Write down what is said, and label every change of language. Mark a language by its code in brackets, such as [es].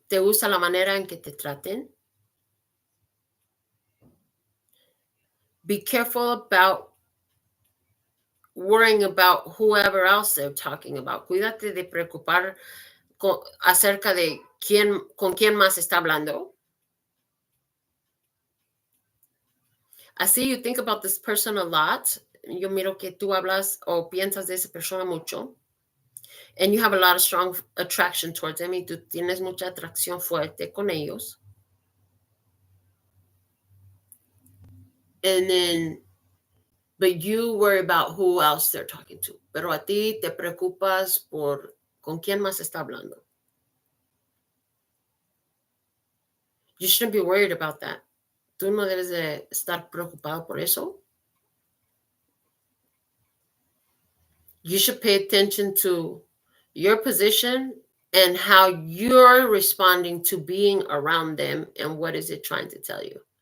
[es] Te gusta la manera en que te traten. [en] Be careful about worrying about whoever else they're talking about. [es] Cuídate de preocupar acerca de con quién más está hablando. [en] I see you think about this person a lot. [es] Yo miro que tú hablas o piensas de esa persona mucho. [en] And you have a lot of strong attraction towards them. [es] Y tú tienes mucha atracción fuerte con ellos. [en] And then, but you worry about who else they're talking to. [es] Pero a ti te preocupas por con quién más está hablando. [en] You shouldn't be worried about that. [es] Tú no debes de estar preocupado por eso. [en] You should pay attention to your position and how you're responding to being around them and what is it trying to tell you.